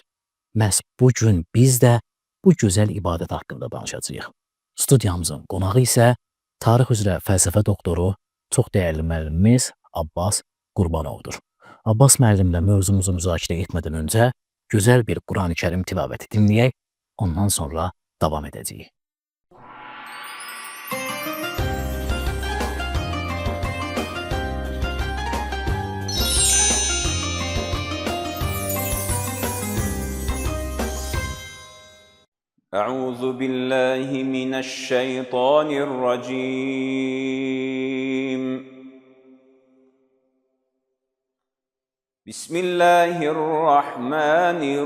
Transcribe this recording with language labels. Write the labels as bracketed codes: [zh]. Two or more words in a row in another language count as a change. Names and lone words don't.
[az] Məhz bu gün biz də bu gözəl ibadət haqqında danışacağıq. Studiyamızın qonağı isə tarix üzrə fəlsəfə doktoru, çox dəyərli müəllimimiz Abbas Qurbanovdur. Abbas müəllimlə mövzumuzu müzakirə etmədən öncə gözəl bir Qurani-Kərim tilavəti dinləyək, ondan sonra davam edəcəyik. [ar] أعوذ بالله من الشيطان الرجيم بسم الله الرحمن